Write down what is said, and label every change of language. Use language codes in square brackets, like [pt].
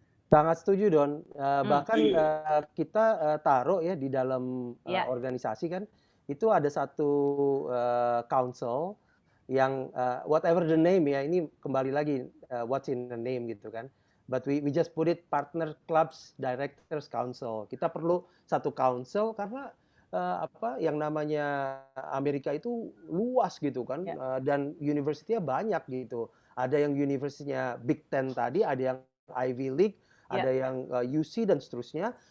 [id] Sangat setuju Don. Bahkan kita taruh ya di dalam organisasi kan, itu ada satu council yang [en] whatever the name [id] ya, ini kembali lagi [en] what's in the name [id] gitu kan. [en] But we just put it Partner Clubs Directors Council. [id] Kita perlu satu council karena yang namanya Amerika itu luas gitu kan, dan university-nya banyak gitu. Ada yang university-nya Big Ten tadi, ada yang Ivy League, ada yang UC dan seterusnya.